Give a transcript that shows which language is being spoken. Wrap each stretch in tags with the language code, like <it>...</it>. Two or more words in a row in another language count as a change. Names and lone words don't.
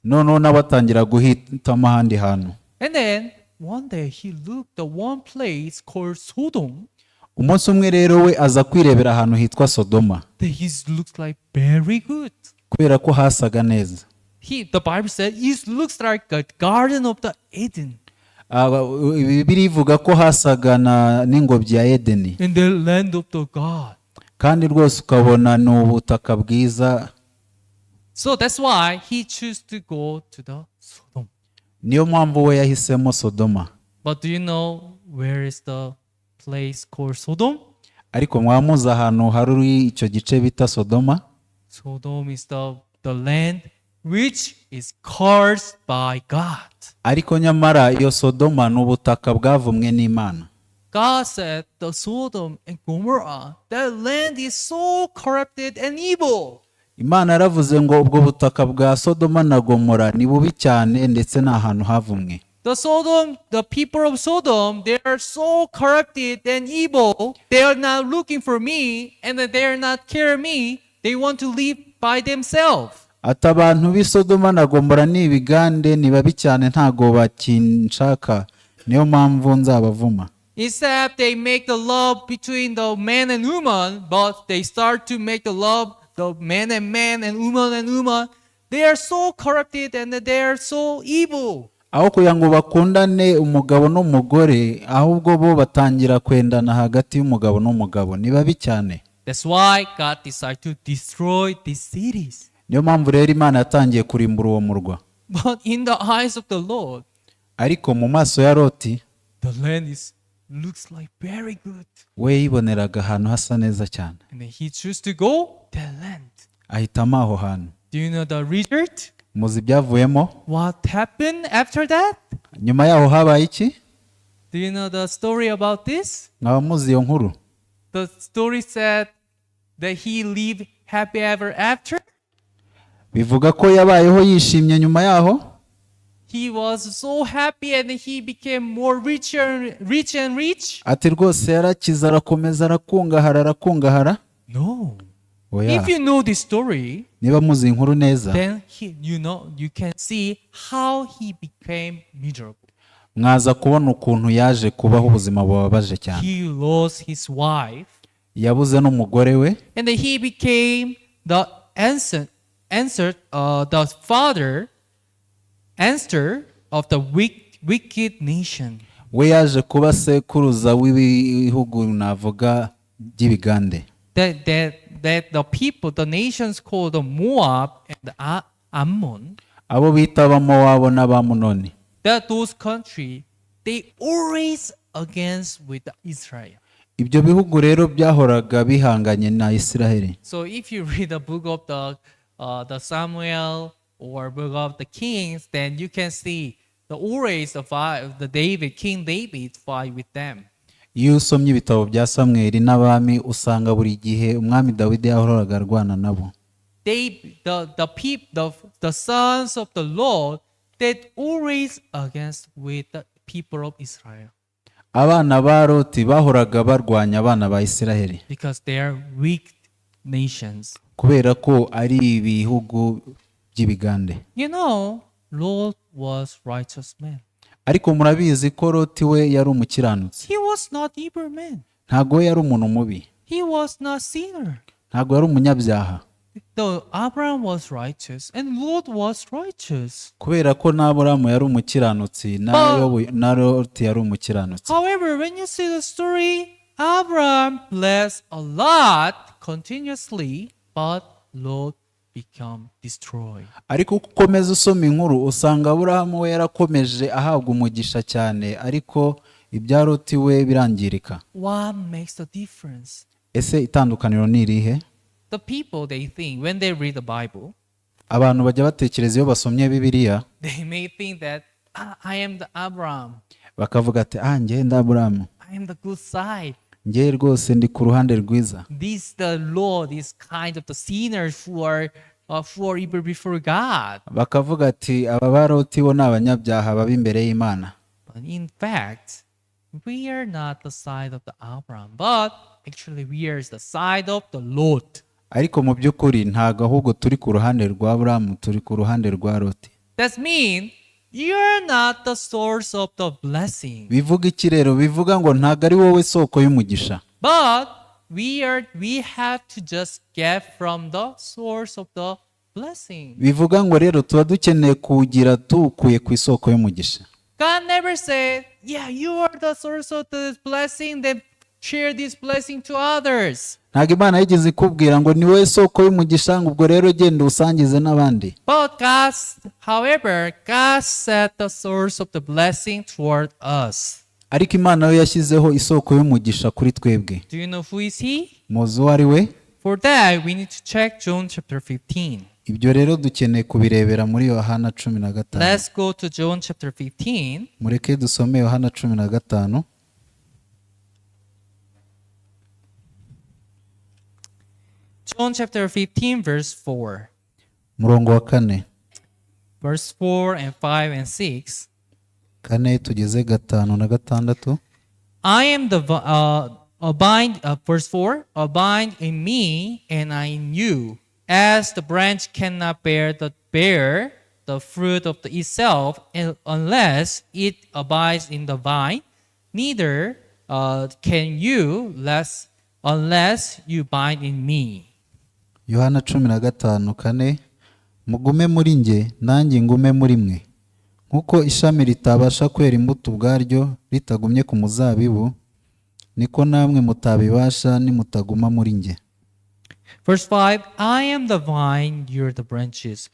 <rw>Noneho nabatangira guhitamo ahandi hantu.</rw> <en>And then one day he looked the one place called Sodom.</en> <rw>Umunsi umwe rero we aza kwirebera ahantu hitwa Sodoma.</rw> <en>It looks like very good.</en> <rw>Kubera ko hasaga neza.</rw> <en>The Bible said it looks like a garden of the Eden.</en> <rw>Bibiri ivuga ko hasaga n'ingobyi ya Edeni.</rw> <en>In the land of the God.</en> <rw>Kandi rwose ukabona ni ubutaka bwiza.</rw> <en>So that's why he chose to go to the Sodom.</en> <rw>Niyo mpamvu we yahisemo Sodoma.</rw> <en>But do you know where is the place called Sodom?</en> <rw>Ariko mwamuza ahantu hari icyo gice bita Sodoma.</rw> <en>Sodom is the land which is cursed by God.</en> <rw>Ariko nyamara iyo Sodoma ni ubutaka bwavumwe n'Imana.</rw> <en>God said the Sodom and Gomorrah, that land is so corrupted and evil.</en> <rw>Imana yaravuze ngo ubwo butaka bwa Sodoma na Gomora ni bubi cyane ndetse ni ahantu havumwe.</rw> <en>The people of Sodom, they are so corrupted and evil. They are not looking for me and they are not caring me. They want to live by themselves.</en> <rw>Ati abantu b'i Sodoma na Gomora ni ibigande, ni babi cyane, ntago bakinshaka, niyo mpamvu nzabavuma.</rw> <en>Instead, they make the love between the man and woman, but they start to make the love the man and woman. They are so corrupted and they are so evil.</en> <rw>Aho kugira ngo bakundane umugabo n'umugore, ahubwo bo batangira kwendana hagati y'umugabo n'umugabo, ni babi cyane.</rw> <en>That's why God decided to destroy these cities.</en> <rw>Niyo mpamvu rero Imana yatangiye kurimbura uwo murwa.</rw> <en>But in the eyes of the Lord,</en> <rw>ariko mu maso ya Loti,</rw> <en>the land looks like very good.</en> <rw>we yiboneraga ahantu hasa neza cyane.</rw> <en>And then he chose to go the land.</en> <rw>Ahitamo aho hantu.</rw> <en>Do you know the result?</en> <rw>Muzi ibyavuyemo?</rw> <en>What happened after that?</en> <rw>Nyuma yaho habaye iki?</rw> <en>Do you know the story about this?</en> <rw>Mwaba muzi iyo nkuru?</rw> <en>The story said that he lived happy ever after.</en> <rw>Bivuga ko yabayeho yishimye nyuma yaho.</rw> <en>He was so happy and he became more rich and rich.</en> <rw>Ati rwose yarakiza arakomeza arakungahara.</rw> <en>No.</en> <rw>Oya.</rw> <en>If you know this story,</en> <rw>niba muzi inkuru neza,</rw> <en>then you can see how he became miserable.</en> <rw>mwaza kubona ukuntu yaje kubaho ubuzima bubabaje cyane.</rw> <en>He lost his wife.</en> <rw>Yabuze n'umugore we.</rw> <en>And then he became the father of the wicked nation.</en> <rw>we yaje kuba sekuruza w'ibihugu navuga by'ibigande.</rw> <en>That the people, the nations called the Moab and the Ammon,</en> <rw>abo bita abamowabu n'abamunoni,</rw> <en>that those countries, they always against with Israel.</en> <rw>ibyo bihugu rero byahoraga bihanganye na Isiraheli.</rw> <en>So if you read the book of the Samuel or book of the Kings, then you can see the always the David, King David fight with them.</en> <rw>Iyo usomye ibitabo bya Samweli n'abami usanga buri gihe umwami Dawidi yahoraga arwana nabo.</rw> <en>The sons of the Lord, that always against with the people of Israel.</en> <rw>Abana ba Loti bahoraga barwanya abana ba Isiraheli.</rw> <en>Because they are weak nations.</en> <rw>Kubera ko ari ibihugu by'ibigande.</rw> <en>You know, Lot was righteous man.</en> <rw>Ariko murabizi ko Loti we yari umukiranutsi.</rw> <en>He was not evil man.</en> <rw>Ntago yari umuntu mubi.</rw> <en>He was not sinner.</en> <rw>Ntago yari umunyabyaha.</rw> <en>Though Abraham was righteous and Lot was righteous.</en> <rw>Kubera ko n'Aburahamu yari umukiranutsi na Loti yari umukiranutsi.</rw> <en>However, when you see the story, Abraham blessed a lot continuously, but Lot become destroyed.</en> <rw>Ariko ukomeza usoma inkuru usanga Aburahamu we yarakomeje ahabwa umugisha cyane, ariko ibya Loti we birangirika.</rw> <en>What makes the difference?</en> <rw>Ese itandukaniro ni irihe?</rw> <en>The people, they think when they read the Bible,</en> <rw>abantu bajya batekereza iyo basomye Bibiliya,</rw> <en>they may think that I am the Abraham.</en> <rw>bakavuga ati njye ndi Aburahamu,</rw> <en>I am the good side.</en> <rw>njye rwose ndi ku ruhande rwiza.</rw> <en>This the Lord is kind of the sinners who are evil before God.</en> <rw>Bakavuga ati aba ba Loti bo ni abanyabyaha baba imbere y'Imana.</rw> <en>But in fact, we are not the side of the Abraham, but actually we are the side of the Lord.</en> <rw>Ariko mu by'ukuri ntago ahubwo turi ku ruhande rwa Aburahamu, turi ku ruhande rwa Loti.</rw> <en>That means you're not the source of the blessing.</en> <rw>Bivuga iki rero? Bivuga ngo ntago ari wowe soko y'umugisha.</rw> <en>But we have to just get from the source of the blessing.</en> <rw>Bivuga ngo rero tuba dukeneye kugira tukuye ku isoko y'umugisha.</rw> <en>God never said, yeah, you are the source of this blessing, then share this blessing to others.</en> <rw>Ntago Imana yigeze ikubwira ngo ni wowe soko y'umugisha, ngo ubwo rero genda usangize n'abandi.</rw> <en>But however, God set the source of the blessing toward us.</en> <rw>Ariko Imana yo yashyizeho isoko y'umugisha kuri twebwe.</rw> <en>Do you know who is he?</en> <rw>Muzi uwo ari we?</rw> <en>For that, we need to check John chapter 15.</en> <rw>Ibyo rero dukeneye kubirebera muri Yohana 15.</rw> <en>Let's go to John chapter 15.</en> <rw>Mureke dusome Yohana 15.</rw> <en>John chapter 15 verse 4.</en> <rw>Murongo wa 4.</rw> <en>Verse 4 and 5 and 6.</en> <rw>4 tugeze 5 na 6.</rw> <en>I am the verse 4, abide in me and I in you, as the branch cannot bear the fruit of itself unless it abides in the vine, neither can you unless you abide in me.</en> <rw>Yohana 15:4. Mugume muri nge nanjye ngume muri mwe. Nkuko ishami ritabasha kwera imbuto ubwaryo ritagumye ku muzabibu, niko namwe mutabibasha nimutaguma muri nge.</rw> <en>Verse 5, I am the vine, you're the branches.</en>